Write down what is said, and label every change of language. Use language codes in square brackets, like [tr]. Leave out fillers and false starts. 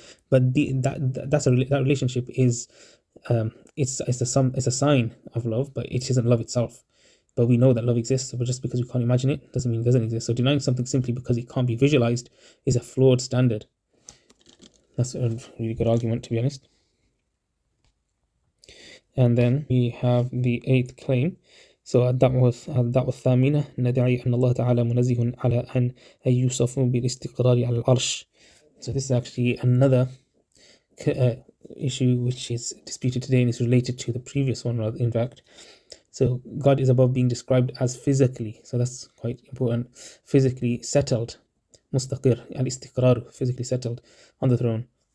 [en] But that relationship is it's a sign of love, but it isn't love itself. But we know that love exists, but just because we can't imagine it doesn't mean it doesn't exist. So denying something simply because it can't be visualized is a flawed standard. That's a really good argument, to be honest. And then we have the 8th claim. [ar] So الدعوة الثامنة ندعي أن الله تعالى منزه على أن يوصف بالاستقرار على العرش. [en] So this is actually another issue which is disputed today, and is related to the previous one, rather, in fact. So God is above being described as physically, so that's quite important, physically settled, mustaqir, al-istiqrar, physically settled on the throne.